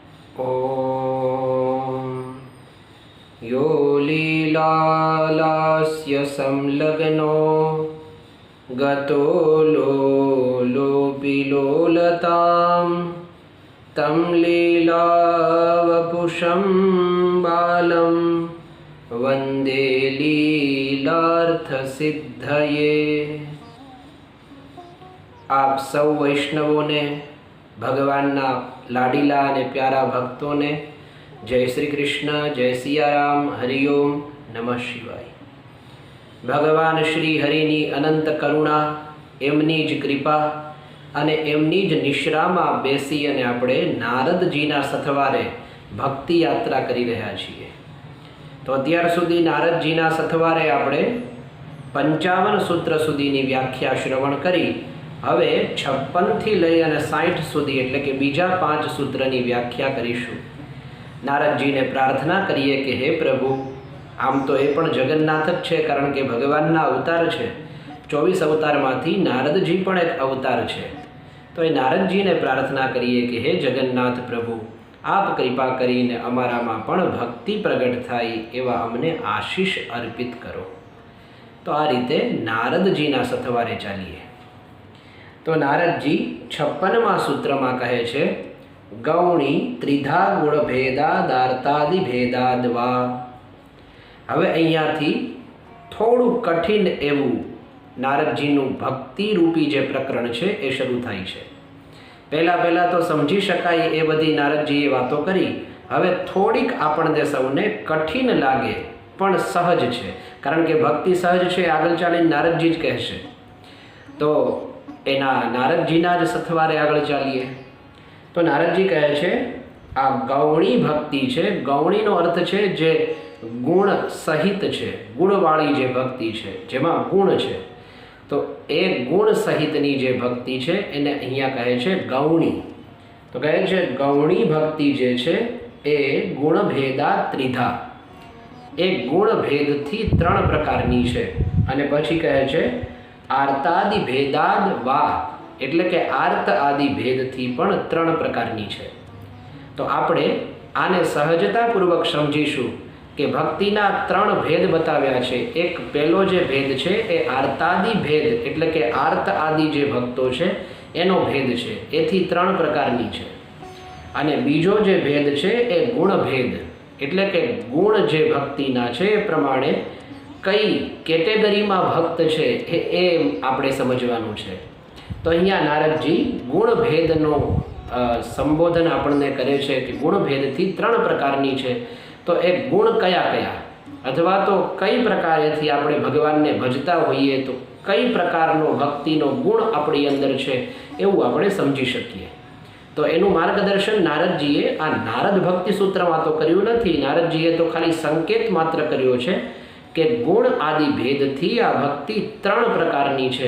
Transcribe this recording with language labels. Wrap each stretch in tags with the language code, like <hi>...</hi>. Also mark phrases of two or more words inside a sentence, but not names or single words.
<sa>ॐ यो लीलालास्य संलग्नो गतो लोलोऽपि लोलतां तं लीलावपुषं बालं वन्दे लीलार्थसिद्धये।</sa> <gu>આપ સૌ વૈષ્ણવો ને ભગવાનના લાડીલા ને પ્યારા ભક્તો ને જય શ્રી કૃષ્ણ, જય સિયારામ, હરિઓમ, નમઃ શિવાય। ભગવાન શ્રી હરિની અનંત કરુણા, એમની જ કૃપા અને એમની જ નિશ્રામાં બેસી અને આપણે નારદજીના સથવારે ભક્તિ યાત્રા કરી રહ્યા છીએ। તો અત્યાર સુધી નારદજીના સથવારે આપણે 55 સૂત્ર સુધીની વ્યાખ્યા શ્રવણ કરી। હવે 56 થી લઈ અને 60 સુધી એટલે કે બીજા 5 સૂત્રની વ્યાખ્યા કરીશું। નારદજી ને પ્રાર્થના કરીએ કિ હે પ્રભુ, આમ તો એ પણ જગન્નાથ જ છે, કારણ કે ભગવાનના અવતાર છે। 24 અવતારમાંથી નારદજી પણ એક અવતાર છે। તો એ નારદજી ને પ્રાર્થના કરીએ કિ હે જગન્નાથ પ્રભુ, આપ કૃપા કરીને અમારામાં પણ ભક્તિ પ્રગટ થાય એવા અમને આશીષ અર્પિત કરો। તો આ રીતે નારદજીના સથવારે ચાલીએ। તો નારદજી 56મા સૂત્રમાં કહે છે,</gu> <sa>गौणी त्रिधा गुण भेदादार्तादि भेदाद्वा।</sa> <gu>હવે અહીંયાથી થોડું કઠિન એવું નારદજીનું ભક્તિ રૂપી જે પ્રકરણ છે એ શરૂ થાય છે। પહેલા તો સમજી શકાય એ બધી નારદજીએ વાતો કરી। હવે થોડીક આપણે સૌને કઠિન લાગે પણ સહજ છે, કારણ કે ભક્તિ સહજ છે આગળ ચાલીને નારદજી જ કહેશે। તો એના નારદજીના જ સથવારે આગળ ચાલીએ। તો નારદજી કહે છે આ ગૌણી ભક્તિ છે। ગૌણીનો અર્થ છે જે ગુણ સહિત છે, ગુણવાળી જે ભક્તિ છે, જેમાં ગુણ છે। તો એ ગુણ સહિતની જે ભક્તિ છે એને અહીંયા કહે છે ગૌણી। તો કહે છે ગૌણી ભક્તિ જે છે એ</gu> <sa>गुणभेदा त्रिधा,</sa> <gu>એ ગુણભેદથી 3 પ્રકારની છે। અને પછી કહે છે</gu> <sa>आर्तादि भेदाद वा,</sa> <gu>એટલે કે આર્ત આદિ ભેદથી પણ 3 પ્રકારની છે। તો આપણે આને સહજતાપૂર્વક સમજીશું કે ભક્તિના 3 ભેદ બતાવ્યા છે। એક પહેલો જે ભેદ છે એ આર્તાદિ ભેદ, એટલે કે આર્ત આદિ જે ભક્તો છે એનો ભેદ છે, એથી 3 પ્રકારની છે। અને બીજો જે ભેદ છે એ ગુણ ભેદ, એટલે કે ગુણ જે ભક્તિના છે એ પ્રમાણે કઈ કેટેગરીમાં ભક્ત છે એ આપણે સમજવાનું છે। તો અહીંયા નારદજી ગુણભેદનો સંબોધન આપણે કરે છે કિ ગુણભેદથી 3 પ્રકારની છે। તો એ ગુણ કયા કયા, અથવા તો કઈ પ્રકારેથી આપણે ભગવાનને ભજતા હોઈએ તો કઈ પ્રકારનો ભક્તિનો ગુણ આપણી અંદર છે એવું આપણે સમજી શકીએ। તો એનું માર્ગદર્શન નારદજીએ આ નારદ ભક્તિ સૂત્રમાં તો કર્યું નથી। નારદજીએ તો ખાલી સંકેત માત્ર કર્યો છે કે ગુણ આદિ ભેદથી આ ભક્તિ 3 પ્રકારની છે।</gu>